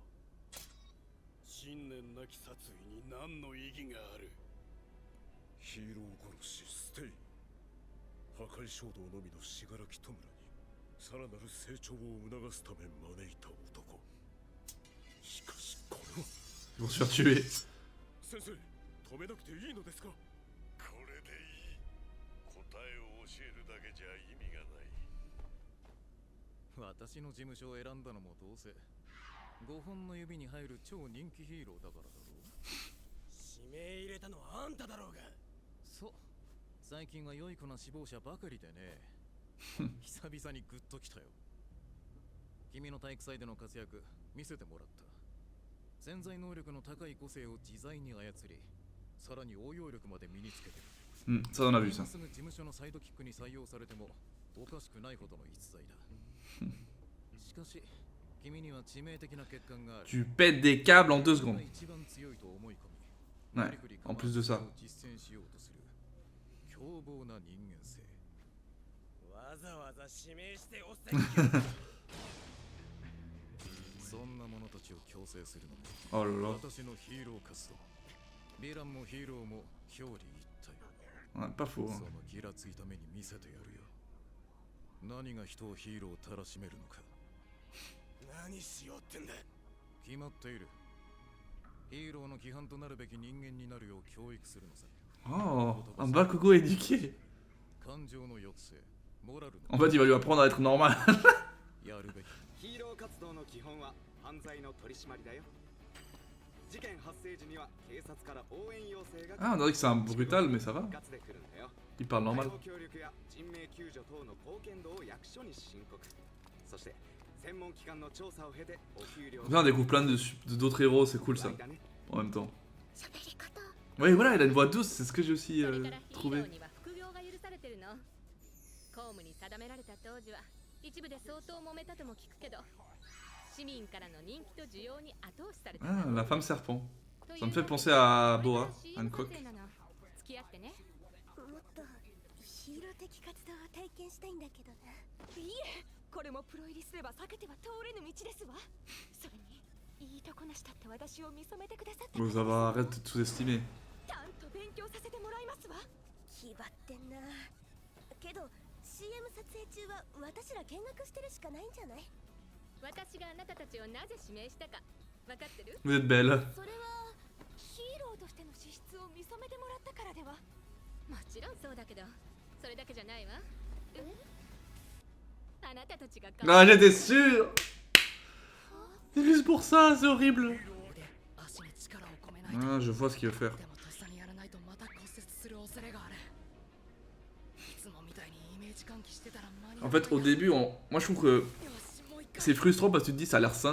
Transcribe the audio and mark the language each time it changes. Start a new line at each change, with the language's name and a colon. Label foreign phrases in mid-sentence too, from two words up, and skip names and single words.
Japanese: 信念なき殺意に何の意義がある。ヒーロー殺しステイ。破壊衝動のみの死柄木弔にさらなる成長を促すため招いた男。しかしこれは
French: Ils vont se faire tuer.
Japanese: 先生、止めなくていいのですか？これでいい。答えを教えるだけじゃ意味がない。私の事務所を選んだのもどうせ5本の指に入る超人気ヒーローだからだろう。指名入れたのはあんただろうが。そう、最近は良い子な死亡者ばかりでね。久々にグッときたよ。君の体育祭での活躍見せてもらった。潜在能力の高い個性を自在に操り、さらに応用力まで身につけてる。
French: Ça on a vu ça.
Japanese: すぐ事務所のサイドキックに採用されてもおかしくないほどの逸材だ。しかし君には致命的な欠陥がある。
French: Tu pètes des câbles en 2 secondes.
Japanese: 一番強いと思い込み、
French: Ouais, en plus de ça.
Japanese: 実践しようとする凶暴な人間性。わざわざ指名しておせそんな者たちを強制するの
French: Oh là là.
Japanese: 私のヒーロー活動。ヴィランもヒーローも表裏一体。
French: Ouais, pas faux.
Japanese: そのギラついた目に見せてやるよ。何が人をヒーローをたらしめるのか。何しようってんだ。決まっている。ヒーローの規範となるべき人間になるよう教育するのさ。
French: Oh, un Bakugo éduqué.
Japanese: 感情の抑制、モラルの
French: En fait, il va lui apprendre à être normal.
Japanese: やるべき。ヒーロー活動の基本は犯罪の取り締まりだよ。事件発生時には警察から応援要請が。
French: Ah, on dirait que c'est un brutal, mais ça va. Il parle normal.
Japanese: 協力や人命救助等の貢献度を役所に申告。そして専門機関の調査を経てお給料。
French: Bien, on découvre plein d'autres héros, c'est cool ça. En même temps. Oui, voilà, il a une voix douce, c'est ce que j'ai aussi trouvé.
Japanese: 公務に定められた当時は一部で相当揉めたとも聞くけど、市民からの人気と需要に後押しされた。
French: Ah, la femme serpent. Ça me fait penser à Boa, Hancock.
Japanese: 付き合ってね。もっとヒーロー的活動を体験したいんだけどな。いえ、これもプロ入りすれば避けては通れぬ道ですわ。それにいいとこなしだって私を認めてくださった。
French: Bon, ça va, arrête de tout estimer.
Japanese: ちゃんと勉強させてもらいますわ。気張ってんな。けど CM 撮影中は私ら見学してるしかないんじゃない？私があなたたちをなぜ指名したか分かってる？
French: Vous êtes belle.
Japanese: それはヒーローとしての資質を認めてもらったからでは？もちろんそうだけど、それだけじゃないわ。あなたたちが。
French: Ah, j'étais sûr. C'est juste pour ça, c'est horrible. Ah, je vois ce qu'il veut faire. En fait, au début, moi je trouve que c'est frustrant parce que tu te dis ça a l'air simple.